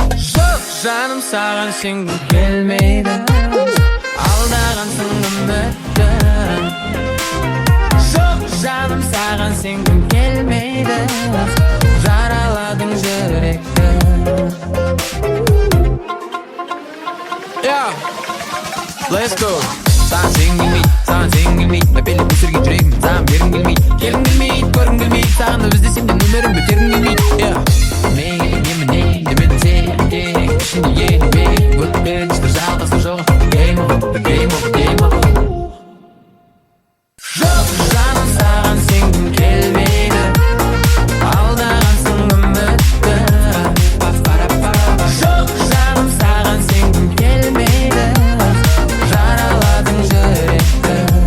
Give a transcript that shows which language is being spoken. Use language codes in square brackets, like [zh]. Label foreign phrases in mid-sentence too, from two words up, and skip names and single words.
[kk] Жоқ, жаным, саған сенгім келмейді, алдағансың үмітті. Жоқ, жаным, саған сенгім келмейді, жараладың жүректі. [en] Yeah. Let's go. [kk] Саған сенгім келмейді, саған сенгім келмейді, мәпелеп өсірген жүрегім, саған бергім келмейді, келгім келмейді, көргім келмейді, сағынып іздесем де нөмірін бөтергім келмейді. [en] Yeah. [kk] Неге, немене, демедің сен, ішінде елі бек, өткінші бір жалғасы жоқ. [en] Game over, game over, game over. [kk] Жоқ, жаным, саған сенгім келмейді, алдағансың үмітті. Жоқ, жаным, саған сенгім келмейді, жараладың жүректі.